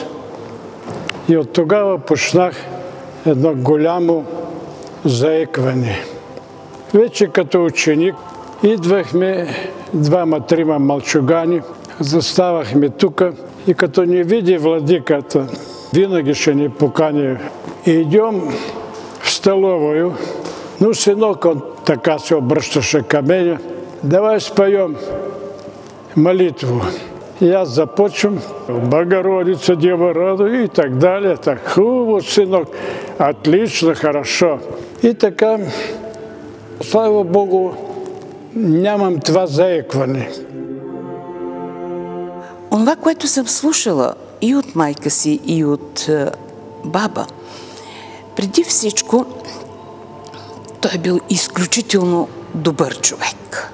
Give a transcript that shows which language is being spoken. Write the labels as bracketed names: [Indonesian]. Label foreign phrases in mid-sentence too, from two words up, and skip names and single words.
[Bulgarian] И от тогава почнах едно голямо заекване. Вече като ученик идвахме двама-трима малчугани, заставахме тук и като ни види владиката, винаги ще ни покани. [Russian] Идем в столовую, [Bulgarian] но синок он така се обръщаше към мене, [Russian] давай споем молитву. [Bulgarian] И аз започвам, Богородица, Дева Рода [Russian] и так далее. [Bulgarian] Так, хубаво, синок, отлично, хорошо. И така, слава Богу, нямам това заекване. Онова, което съм слушала и от майка си, и от баба, преди всичко, той е бил изключително добър човек.